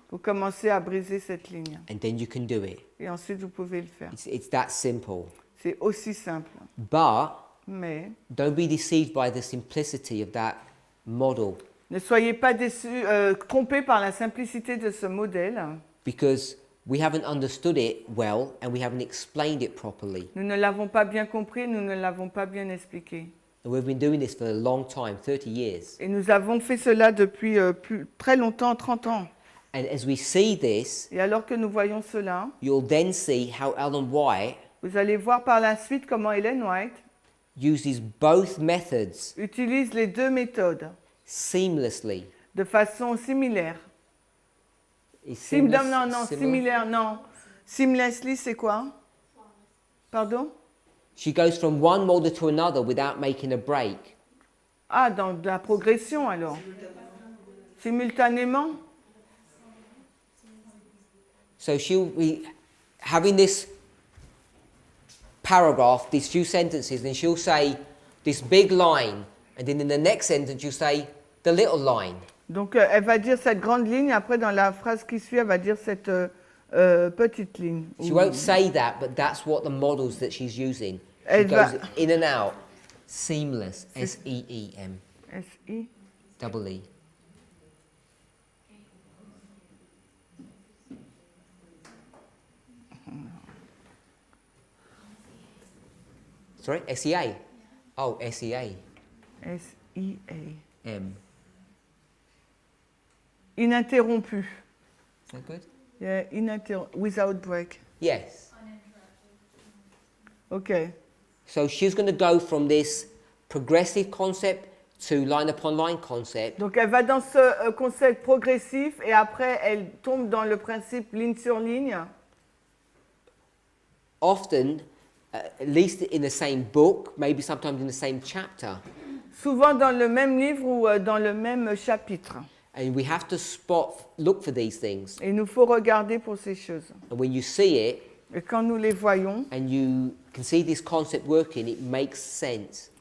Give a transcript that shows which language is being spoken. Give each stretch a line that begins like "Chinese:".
French: vous commencez à briser cette ligne.
English: and then you can do it.
French: Et ensuite, vous pouvez le faire.
English: It's that simple.
French: C'est aussi simple.
English: But
French: Mais
English: don't be deceived by the simplicity of that model,
French: ne soyez pas trompés par la simplicité de ce modèle.
English: because we haven't understood it well and we haven't explained it properly.
French: Nous ne l'avons pas bien compris, nous ne l'avons pas bien expliqué.
English: And we've been doing this for a long time, 30 years.
French: Et nous avons fait cela depuis très longtemps, 30 ans.
English: And as we see this,
French: Et alors que nous voyons cela,
English: you'll then see how Ellen White
French: vous allez voir par la suite comment Ellen White
English: uses both methods
French: utilise les deux méthodes
English: seamlessly.
French: de façon similaire.
English: Is
French: Non,
English: similar?
French: similaire, non. Seamlessly, c'est quoi? Pardon?
English: She goes from one model to another without making a break.
French: Ah, dans de la progression alors. Simultanément?
English: So she'll be having this paragraph, these few sentences, and she'll say this big line, and then in the next sentence you'll say the little line.
French: Donc, elle va dire cette grande ligne, après dans la phrase qui suit, elle va dire cette petite ligne.
English: She won't say that, but that's what the models that she's using. She
French: Elle
English: goes
French: va-
English: in and out, seamless, S-E-E-M, S-I. double E. Sorry, S-E-A? Oh, S-E-A. S-I-A. M.
French: Ininterrompu.
English: Is that good? Yeah, without break. Yes. OK. So she's going to go from this progressive concept to line upon line concept.
French: Donc, elle va dans ce concept progressif et après, elle tombe dans le principe ligne sur ligne.
English: Often, at least in the same book, maybe sometimes in the same chapter.
French: Souvent dans le même livre ou dans le même chapitre.
English: And we have to look for these things.
French: Et il nous faut regarder pour ces choses.
English: And when you see it,
French: Et quand nous les voyons,
English: and you can see this concept working, it makes sense.